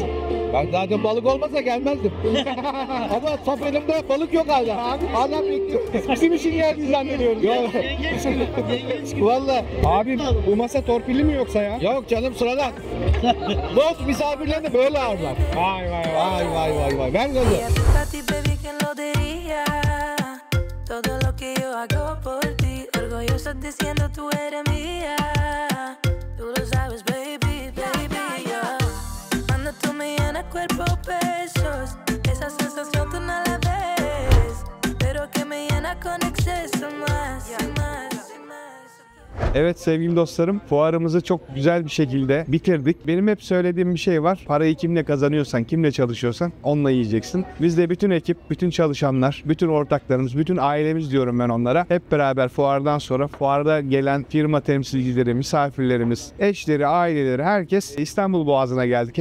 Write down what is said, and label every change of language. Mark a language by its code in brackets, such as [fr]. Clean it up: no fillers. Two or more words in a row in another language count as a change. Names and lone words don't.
[tr] Ben zaten balık olmasa gelmezdim. Ama top elimde balık yok hala. Adam bekliyor. Bizim için geldi zannediyorum. Yok. Valla. Abi bu masa torpilli mi yoksa ya? Yok canım sıradan. Dost misafirlerini böyle ağırlar. Vay vay vay vay vay vay. Ver gazı. [es] Todo lo que yo hago por ti, orgulloso diciendo tú eres mía. Tú lo sabes, [en] baby, baby, [es] yo. Cuando tú me llenas cuerpo besos, esa sensación tú no la ves, pero que me llena con exceso más, más. [tr] Evet sevgili dostlarım, fuarımızı çok güzel bir şekilde bitirdik. Benim hep söylediğim bir şey var. Parayı kimle kazanıyorsan, kimle çalışıyorsan onunla yiyeceksin. Biz de bütün ekip, bütün çalışanlar, bütün ortaklarımız, bütün ailemiz diyorum ben onlara. Hep beraber fuardan sonra fuarda gelen firma temsilcileri, misafirlerimiz, eşleri, aileleri, herkes İstanbul Boğazı'na geldik.